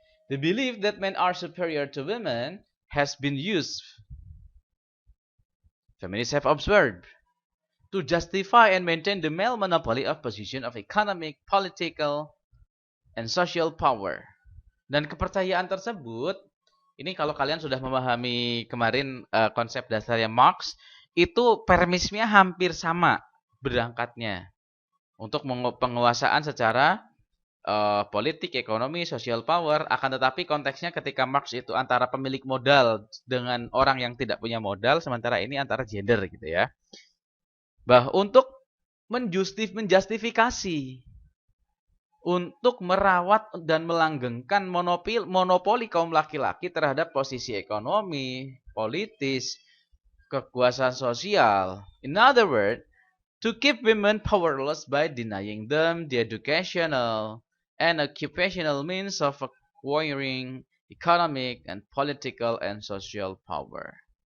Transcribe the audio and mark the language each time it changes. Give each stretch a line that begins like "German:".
English: The belief that men are superior to women has been used, feminists have observed, to justify and maintain the male monopoly of position of economic, political, and social power.
Indonesian: Dan kepercayaan tersebut, ini kalau kalian sudah memahami kemarin konsep dasarnya Marx, itu permisnya hampir sama berangkatnya untuk penguasaan secara politik, ekonomi,
English: social power.
Indonesian: Akan tetapi konteksnya ketika Marx itu antara pemilik modal dengan orang yang tidak punya modal, sementara ini antara gender gitu ya. Untuk menjustifikasi untuk merawat dan melanggengkan monopoli kaum laki-laki terhadap posisi ekonomi, politis, kekuasaan sosial.
English: In other words, to keep women powerless by denying them the educational and occupational means of acquiring economic and political and social power.